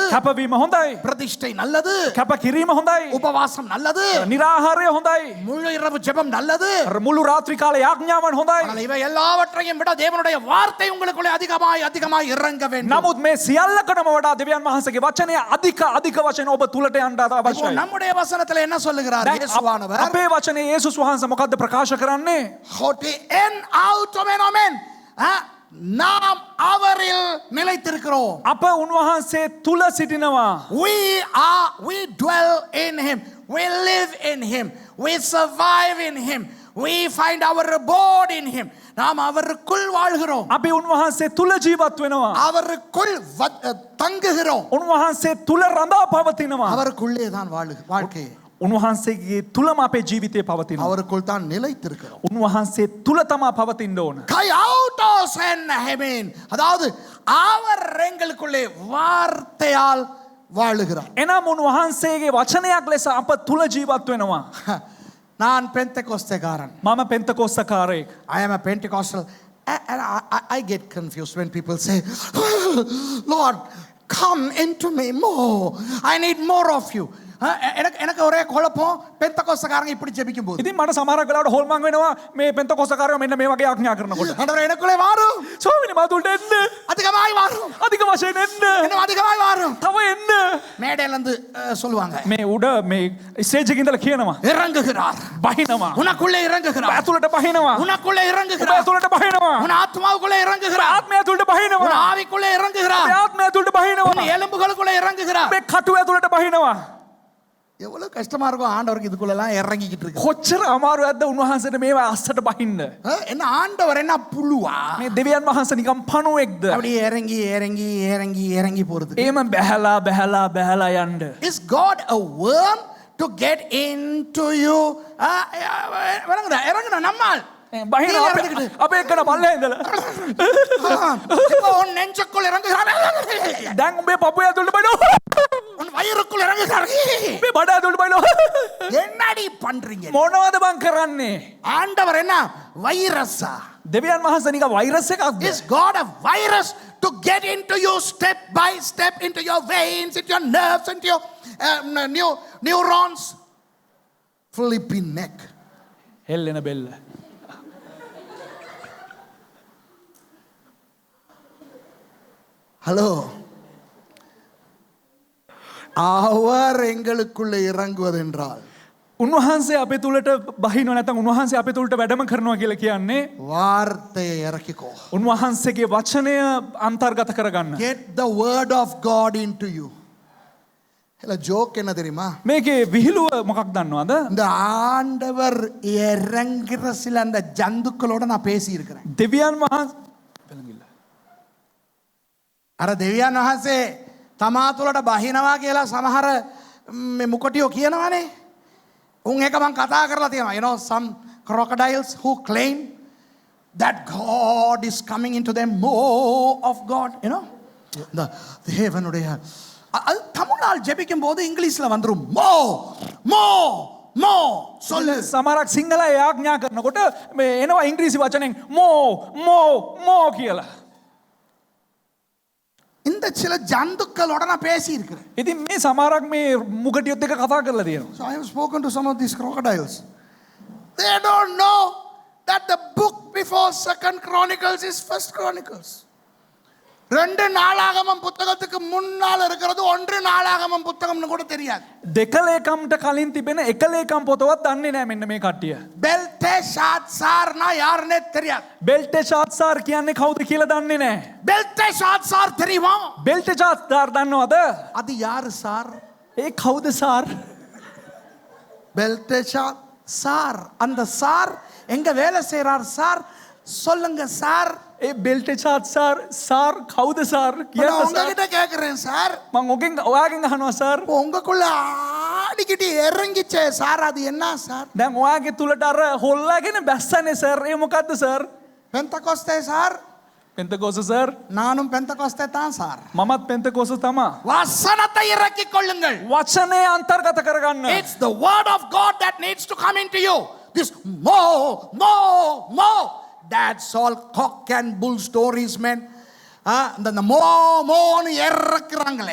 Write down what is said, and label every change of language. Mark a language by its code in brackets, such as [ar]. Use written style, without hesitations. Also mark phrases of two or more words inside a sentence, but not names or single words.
[si] කැපවීම හොඳයි. [ta] பிரதிஷ்டை நல்லது. [si] කැපකිරීම හොඳයි. [ta] உபவாசம் நல்லது. [si] निराහාරය හොඳයි. [ta] முழு இரவு ஜெபம் நல்லது. [si] මුළු රාත්‍රී කාලේ යාඥාවන් හොඳයි. [ta] ஆனால் இவை எல்லாவற்றையும் விட தேவனுடைய வார்த்தை உங்களுக்குள்ளே அதிகமாய் இறங்க வேண்டும். [si] නමුත් මේ සියල්ලකටම වඩා දෙවියන් වහන්සේගේ වචනය අධික වශයෙන් ඔබ තුලට යන්න [ta] இப்போ [si] අවශ්‍යයි. [ta] நம்முடைய வசனத்துல என்ன சொல்லுகிறார் இயேசுவானவர்? [si] අපේ වචනේ යේසුස් වහන්සේ මොකද්ද ප්‍රකාශ කරන්නේ? [el] ὅτι ἐν αὐτῷ μένομεν. [ta] நாம் அவரில் நிலைத்திருக்கிறோம். [si] අප උන්වහන්සේ තුල සිටිනවා. [en] We dwell in him. We live in him. We survive in him. We find our abode in him. [ta] நாம் அவருக்குள் வாழ்கிறோம். [si] අපි උන්වහන්සේ තුල ජීවත් වෙනවා. [ta] அவருக்குள் தங்குகிறோம். [si] උන්වහන්සේ තුල රඳා පවතිනවා. [ta] அவருக்குள்ளே தான் வாழ்க்கை. [si] උන්වහන්සේගේ තුලම අපේ ජීවිතය පවතිනවා. [ta] அவருக்குள் தான் நிலைத்திருக்கிறோம். [si] උන්වහන්සේ තුල තමා පවතින්න ඕන. [el] καὶ αὐτὸς ἐν ἡμῖν. [ta] அதாவது அவர் எங்களுக்குள்ளே வார்த்தையால் வாழுகிறார். [si] එනම් උන්වහන්සේගේ වචනයක් ලෙස අප තුල ජීවත් වෙනවා. [ta] நான் பெந்தெகோஸ்தேகாரன். [si] මම පෙන්තකොස්තකාරයෙක්. [en] I am a Pentecostal. And I get confused when people say, Lord, come into me more. I need more of you. [ta] எனக்கு ஒரே குழப்பம் பெந்தகோஸ்தக்காரங்க இப்படி ஜெபிக்கும் போது [si] ඉතින් මට සමහරක් වෙලාවට හොල්මන් වෙනවා මේ පෙන්තකොස්තකාරයෝ මෙන්න මේ වගේ ආඥා කරනකොට. [ta] ஆண்டவரே எனக்குள்ளே வாரும் [si] ස්වාමීනි මාතුලට එන්න. [ta] அதிகமாய் வாரும் [si] අධික වශයෙන් එන්න. [ta] இன்னும் அதிகமாய் வாரும் [si] තව එන්න. [ta] மேடையில இருந்து சொல்லுவாங்க [si] මේ උඩ මේ ස්ටේජ් එකේ ඉඳලා කියනවා. [ta] இறங்குகிறார் [si] බහිනවා. [ta] உனக்குள்ளே இறங்குகிறார் [si] ඇතුළට බහිනවා. [ta] உனக்குள்ளே [si] ඔබ [ta] இறங்குகிறார் [si] ඇතුළට බහිනවා. [ta] உன் ஆத்மாவுக்குள்ளே இறங்குகிறார் [si] ආත්මය ඇතුළට [ta] உன் [si] බහිනවා. [ta] ஆவிக்குள்ளே இறங்குகிறார் [si] ආත්මය ඇතුළට බහිනවා. [ta] உன் எலும்புகளுக்குள்ளே இறங்குகிறார் [si] මේ කටුව ඇතුළට බහිනවා. [ta] எவ்வளவு கஷ்டமா இருக்கும் ஆண்டவருக்கு இதுக்குள்ள எல்லாம் இறங்கிக்கிட்டு இருக்கு [si] කොච්චර අමාරුවක්ද උන්වහන්සේට මේවා අස්සට බහින්න. [ta] என்ன ஆண்டவர் என்ன புழுவா [si] මේ දෙවියන් වහන්සේ නිකම් පණුවෙක්ද? [ta] அப்படியே இறங்கி இறங்கி இறங்கி இறங்கி போறது [si] එහෙම බැහැලා බැහැලා බැහැලා යන්න. [en] Is God a worm to get into you? [ta] இறங்குடா நம்மால் [si] බහිනවා අපේ එක්කන පල්ලේ ඉඳලා. [ta] இப்போ உன் நெஞ்சுக்குள் இறங்குகிறார் [si] දැන් උඹේ පපුව ඇතුළට බහිනවා. [ta] உன் வயிறுக்குள் இறங்குகிறார் [si] උඹේ බඩ ඇතුළට බහිනවා. [ta] என்னடி பண்றீங்க [si] මොනවද බං කරන්නේ? [ta] ஆண்டவர் என்ன வைரஸா [si] දෙවියන් වහන්සේ නිකන් වෛරස් එකක්ද? [en] Is God a virus to get into you step by step into your veins, into your nerves, into your neurons? Flipping neck. [si] හෙල්ලෙන බෙල්ල. [ta] ஹலோ அவர் எங்களுக்குள்ளே இறங்குவதென்றால் [si] උන්වහන්සේ අපේ තුලට බහිනව නැත්නම් උන්වහන්සේ අපේ තුලට වැඩම කරනවා කියලා කියන්නේ [ta] வார்த்தையை இறக்கிக்கோ. [si] උන්වහන්සේගේ වචනය අන්තර්ගත කරගන්න. [en] Get the word of God into you. [ta] இல்ல ஜோக் என்ன தெரியுமா? [si] මේකේ විහිළුව මොකක් දන්නවද? [ta] இந்த ஆண்டவர் இறங்குற சில அந்த ஜந்துக்களோட நான் பேசி இருக்கிறேன். [si] දෙවියන් වහන්සේ අර දෙවියන් වහන්සේ තමා තුළට බහිනවා කියලා සමහර මුකොටියෝ කියනවනේ. උන් එක මං කතා කරලා තියෙනවා. [en] You know some crocodiles who claim that God is coming into them, more of God, you know. [ta] தேவனுடைய அது தமிழால் ஜெபிக்கும் போது இங்கிலீஷ்ல வந்துரும் [en] more more [ta] මෝ සොල්ල [si] සමහරක් සිංහල යාඥා කරනකොට මේ එනවා ඉංග්‍රීසි වචනෙන් මෝ කියලා. [ta] இந்த சில ஜந்துக்களோட நான் பேசி இருக்கிறேன். [si] ඉතින් මේ සමහරක් මේ මුගටියොත් එක කතා කරලා තියෙනවා. [en] So I have spoken to some of these crocodiles. They don't know that the book before Second Chronicles is First Chronicles. [ta] ரெண்டு நாளாகமம் புத்தகத்துக்கு முன்னால இருக்கிறது ஒன்று நாளாகமம் புத்தகம்னு கூட தெரியாது. [si] දෙකලේකම්ට කලින් තිබෙන එකලේකම් පොතවත් දන්නේ නැහැ මෙන්න මේ කට්ටිය. [ta] பெல்டெஷாத்சார்னா யாருன்னே தெரியாது. [si] බෙල්ටෙෂාත්සාර් කියන්නේ කවුද කියලා දන්නේ නැහැ. [ta] பெல்டெஷாத்சார் தெரியுமா? [si] බෙල්ටෙෂාත්සාර් දන්නවද? [ta] அது யாரு சார்? [si] ඒ කවුද සාර්? [ta] பெல்டெஷாத்சார். அந்த சார் எங்க வேலை செய்றார் சார்? சொல்லுங்க சார். [si] ඒ බෙල්ටෙෂාත්සාර් සාර් කවුද සාර් [ta] நான் [si] කියන්න [ta] உங்ககிட்ட கேக்குறேன் சார். [si] මම ඔයාගෙන් අහනවා සාර්. [ta] உங்களுக்குள்ள ஆடிக்கிட்டு இறங்கிச்சே சார், அது என்ன சார்? [si] දැන් ඔයාගේ තුලට අර හොල්ලාගෙන බැස්සනේ සාර්. ඒ මොකද්ද සාර්? [ta] பெந்தகோஸ்தே சார். [si] පෙන්තකෝස සාර්. [ta] நானும் பெந்தகோஸ்தே தான் சார். [si] මමත් පෙන්තකෝස තමයි. [ta] வசனத்தை இறக்கிக் கொள்ளுங்கள். [si] වචනේ අන්තර්ගත කරගන්න. [en] It's the word of God that needs to come into you. This more. That's all cock and bull stories, man. [ta] இந்த மோன்னு இறக்குறாங்களே.